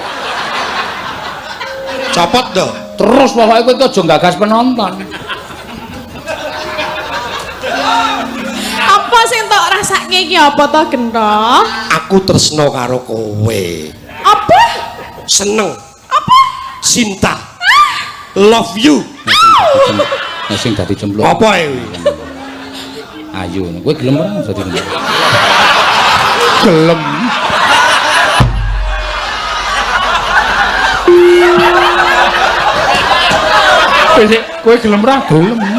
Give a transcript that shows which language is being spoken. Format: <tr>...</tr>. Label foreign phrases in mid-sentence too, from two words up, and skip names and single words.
<jv>Copot to. Terus pokoke kowe aja gagas penonton. Apa sing tok rasake iki apa to Gento? Aku tresno karo kowe. Apa? Seneng. Apa? Cinta.</jv> <en>Love you.</en> <jv>Nah sing dadi cemplung. Apa e? Ayo, kowe gelem ora dadi cemplung? Gelem. Kowe gelem ora gelem.</jv>